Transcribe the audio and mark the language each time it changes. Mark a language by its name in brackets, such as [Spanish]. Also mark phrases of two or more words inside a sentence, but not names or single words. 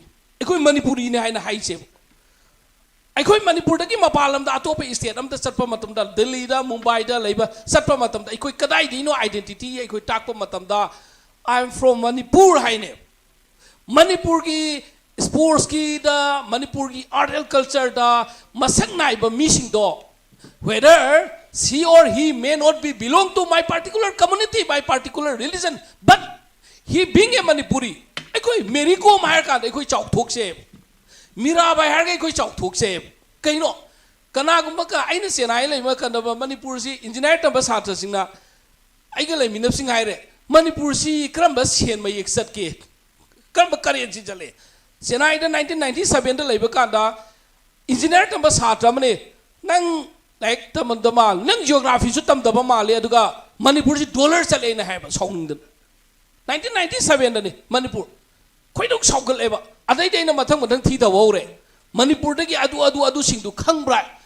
[Manipuri] Ekoi Manipuri ni hai na [English] high table. [Manipuri] ꯑꯩꯈꯣꯏ ꯃꯅꯤꯄꯨꯔꯗꯒꯤ ꯃꯄꯥꯟ ꯂꯝꯗ ꯑꯇꯣꯞꯄ ꯁ꯭ꯇꯦꯠ ꯑꯃꯗ ꯆꯠꯄ ꯃꯇꯝꯗ ꯗꯦꯜꯂꯤꯗ ꯃꯨꯝꯕꯥꯏꯗ ꯂꯩꯕ ꯆꯠꯄ ꯃꯇꯝꯗ ꯑꯩꯈꯣꯏ ꯀꯗꯥꯏꯗꯒꯤꯅꯣ ꯑꯥꯏꯗꯦꯟꯇꯤꯇꯤ ꯑꯩꯈꯣꯏ ꯇꯥꯛꯄ ꯃꯇꯝꯗ [English] I am from Manipur [Manipuri] ꯍꯥꯏꯅꯦ ꯃꯅꯤꯄꯨꯔꯒꯤ ꯁ꯭ꯄꯣꯔꯠꯁꯀꯤꯗ ꯃꯅꯤꯄꯨꯔꯒꯤ [English] art and [Manipuri] ꯀꯜꯆꯔꯗ ꯃꯁꯛ ꯅꯥꯏꯕ ꯃꯤꯁꯤꯡꯗꯣ [English] whether she or he may not be belong to my particular community, my particular religion, but he being [Manipuri] a Manipuri, ꯑꯩꯈꯣꯏ ꯃꯦꯔꯤ ꯀꯣꯝ ꯍꯥꯏꯔ ꯀꯥꯟꯗ ꯑꯩꯈꯣꯏ ꯆꯥꯎꯊꯣꯛꯁꯦ ꯃꯤꯔꯥꯕꯥꯏ ꯍꯥꯏꯔꯒ ꯑꯩꯈꯣꯏ ꯆꯥꯎꯊꯣꯛꯁꯦ ꯀꯩꯅꯣ ꯀꯅꯥꯒꯨꯝꯕ ꯑꯩꯅ ꯆꯦꯟꯅꯥꯏ ꯂꯩꯕ ꯀꯥꯟꯗ ꯃꯅꯤꯄꯨꯔꯁꯤ ꯏꯟꯖꯤꯅꯤꯌꯥꯔ ꯇꯝꯕ ꯁꯥꯇ꯭ꯔꯁꯤꯡꯅ ꯑꯩꯒ ꯂꯩꯃꯤꯟꯅꯕꯁꯤꯡ ꯍꯥꯏꯔꯦ ꯃꯅꯤꯄꯨꯔꯁꯤ ꯀꯔꯝꯕ ꯁꯦꯟ ꯃꯌꯦꯛ ꯆꯠꯀꯦ ꯀꯔꯝꯕ ꯀꯔꯦꯟꯁꯤ ꯆꯠꯂꯦ ꯆꯦꯟꯅꯥꯏꯗ 1997ꯗ ꯂꯩꯕ ꯀꯥꯟꯗ ꯏꯟꯖꯤꯅꯤꯌꯥꯔ ꯇꯝꯕ ꯁꯥꯇ꯭ꯔ ꯑꯃꯅꯦ ꯅꯪ ꯂꯥꯏꯔꯤꯛ ꯇꯝꯗꯕ ꯃꯥꯜꯂꯦ ꯅꯪ ꯖꯤꯑꯣꯒ꯭ꯔꯥꯐꯤꯁꯨ ꯇꯝꯗꯕ ꯃꯥꯜꯂꯦ ꯑꯗꯨꯒ ꯃꯅꯤꯄꯨꯔꯁꯤ ꯗꯣꯂꯔ ꯆꯠꯂꯦꯅ ꯍꯥꯏꯕ ꯁꯥꯎꯅꯤꯡꯗꯅ 1997ꯗꯅꯤ ꯃꯅꯤꯄꯨꯔ ꯈꯣꯏꯗꯧ ꯁꯥꯎꯒꯠꯂꯦꯕ ꯑꯗꯩꯗꯤ ꯑꯩꯅ ꯃꯊꯪ ꯊꯤꯗꯕ ꯍꯧꯔꯦ ꯃꯅꯤꯄꯨꯔꯗꯒꯤ ꯑꯗꯨꯁꯤꯡꯗꯨ ꯈꯪꯕ꯭ꯔꯥ